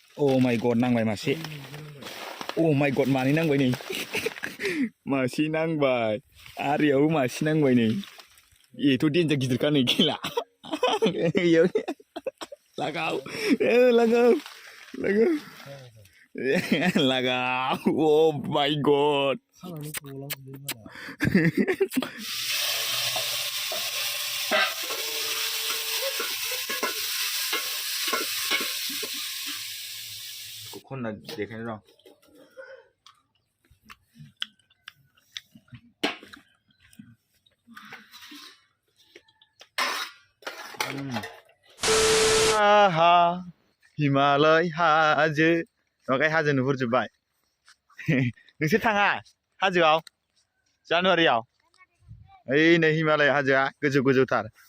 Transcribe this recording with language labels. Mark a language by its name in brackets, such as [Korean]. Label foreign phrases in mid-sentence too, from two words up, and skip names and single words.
[English] Oh my god [Bodo] नांबाय मासे [English] Oh my god [Bodo] मानै नांबाय नै मासे नांबाय आरियाव मासे नांबाय नै एथ' देन्जार गिदिरखा नै खेला लागाव लागाव लागाव लागाव [English] Oh my god [Bodo] खनना देखायनो दं आहा हिमालय हाजो ओमफ्राय हाजो नुहुरजोब्बाय नोंसोर थाङा हाजोआव जानुवारियाव ओइ नै हिमालय हाजोआ गोजौ गोजौथार